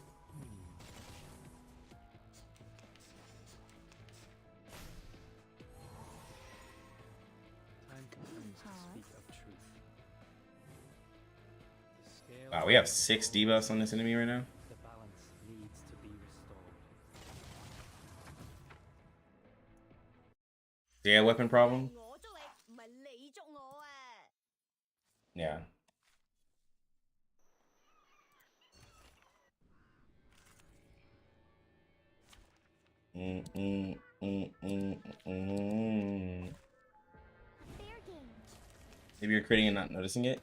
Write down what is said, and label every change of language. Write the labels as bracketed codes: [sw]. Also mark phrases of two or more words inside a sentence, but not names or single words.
[en] Time comes to speak of truth. The scale Wow, we have 6 debuffs on this enemy right now. the balance needs to be restored. Yeah, weapon problem? [yue] 我捉你，唔係你捉我啊！ [en] Yeah. Maybe you're critting and not noticing it?